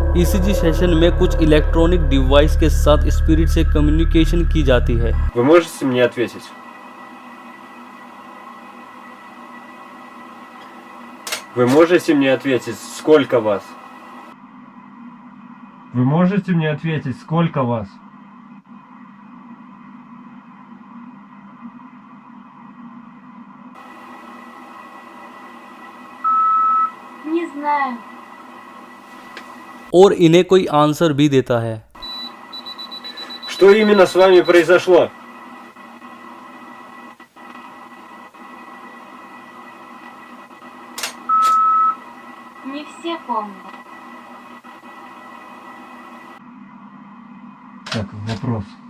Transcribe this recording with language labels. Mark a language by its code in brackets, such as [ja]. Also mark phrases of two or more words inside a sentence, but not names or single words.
[hi] ECG सेशन में कुछ [en] electronic device [hi] के साथ स्पिरिट से कम्युनिकेशन की जाती है। [ru] Вы можете мне ответить? Вы можете мне ответить, сколько вас? Вы можете мне ответить, сколько вас? Не знаю. [hi] और इन्हें कोई आंसर भी देता है। [ru] Что именно с вами произошло? Не все помнят. Так, вопрос.